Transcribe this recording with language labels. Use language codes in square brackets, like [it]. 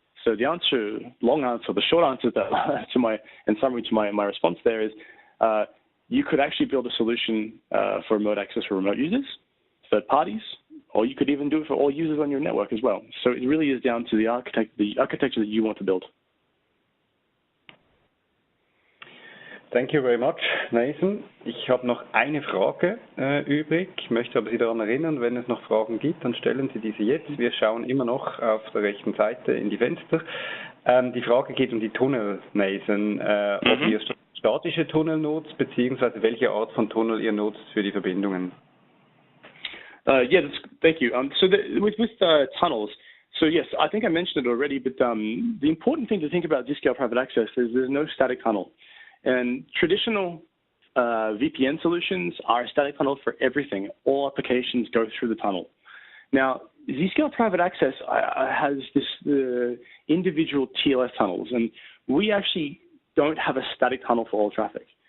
[en] So the short answer in summary to my response there is you could actually build a solution for remote access for remote users, third parties, or you could even do it for all users on your network as well. So it really is down to the architecture that you want to build. Thank you very much, Nathan. [de] Ich habe noch eine Frage übrig, möchte aber Sie daran erinnern, wenn es noch Fragen gibt, dann stellen Sie diese jetzt. Wir schauen immer noch auf der rechten Seite in die Fenster. Die Frage geht um die Tunnel, Nathan, ob ihr statische Tunnel nutzt, beziehungsweise welche Art von Tunnel ihr nutzt für die Verbindungen. [en] Thank you. With tunnels, so yes, I think I mentioned it already, but the important thing to think about Zscaler Private Access is there's no static tunnel. And traditional VPN solutions are a static tunnel for everything. All applications go through the tunnel. Now, Zscaler Private Access has this individual TLS tunnels, and we actually don't have a static tunnel for all traffic.